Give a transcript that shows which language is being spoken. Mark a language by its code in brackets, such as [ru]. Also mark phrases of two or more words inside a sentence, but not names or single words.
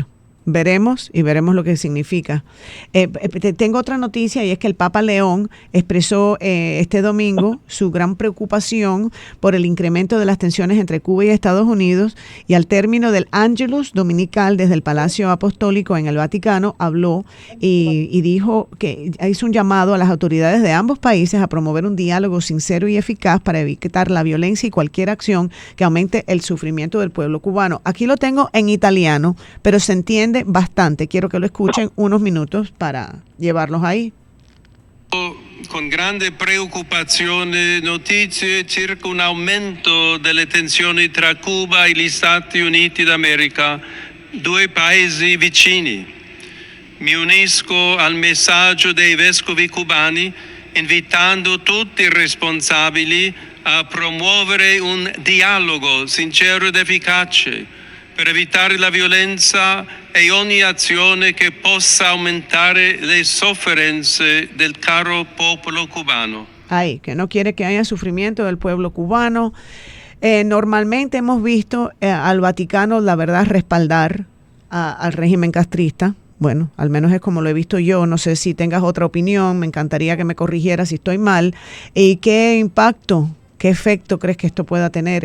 [es] Veremos lo que significa. Tengo otra noticia, y es que el Papa León expresó este domingo su gran preocupación por el incremento de las tensiones entre Cuba y Estados Unidos, y al término del Ángelus dominical desde el Palacio Apostólico en el Vaticano habló y dijo que hizo un llamado a las autoridades de ambos países a promover un diálogo sincero y eficaz para evitar la violencia y cualquier acción que aumente el sufrimiento del pueblo cubano. Aquí lo tengo en italiano, pero se entiende bastante. Quiero que lo escuchen unos minutos para llevarlos ahí. [it] Con grande preoccupazione notizie circa un aumento delle tensioni tra Cuba e gli Stati Uniti d'America, due paesi vicini. Mi unisco al messaggio dei vescovi cubani invitando tutti i responsabili a promuovere un dialogo sincero ed efficace per evitare la violenza e ogni azione che possa aumentare le sofferenze del caro popolo cubano. [es] Ay, que no quiere que haya sufrimiento del pueblo cubano. Normalmente hemos visto al Vaticano, la verdad, respaldar al régimen castrista. Bueno, al menos es como lo he visto yo. No sé si tengas otra opinión. Me encantaría que me corrigieras si estoy mal. ¿Y qué impacto, qué efecto crees que esto pueda tener?